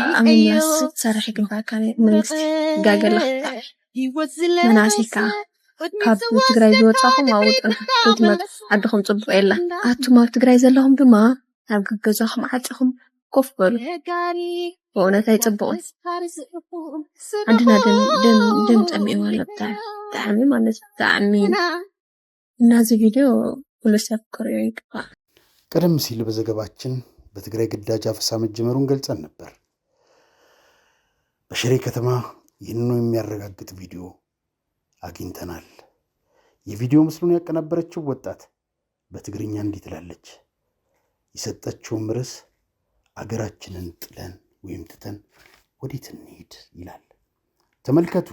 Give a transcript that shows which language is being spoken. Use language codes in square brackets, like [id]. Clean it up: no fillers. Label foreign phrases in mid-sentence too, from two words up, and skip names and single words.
[ti] ኣምናስ ትሰርሕ ይግባእካ መንግስቲ ጋገላ መናእሰይ ከዓ ካብ ትግራይ ዝወፃኹም ኣውጡና ክትመፁ ዓድኹም ፅቡቅ የላ ኣቱም ኣብ ትግራይ ዘለኹም ድማ ኣብ ገዛኹም ዓፂኹም ኮፍ በሉ። በእውነት ኣይፅቡቕን። ዓድና ደም ፀሚእዎ ኣሎ ብጣዕሚ ማለት ብጣዕሚ እና እዚ ቪድዮ ኩሉ ሰብ ክሪኦ ይግባእ። [am] ቀደም ሲል በዘገባችን በትግራይ ግዳጅ አፈሳ መጀመሩን ገልጸን ነበር። በሽሬ ከተማ ይህንኑ የሚያረጋግጥ ቪዲዮ አግኝተናል። የቪዲዮ ምስሉን ያቀናበረችው ወጣት በትግርኛ እንዲህ ትላለች። የሰጠችውም ርዕስ አገራችንን ጥለን ወይም ትተን ወዴት እንሂድ ይላል። ተመልከቱ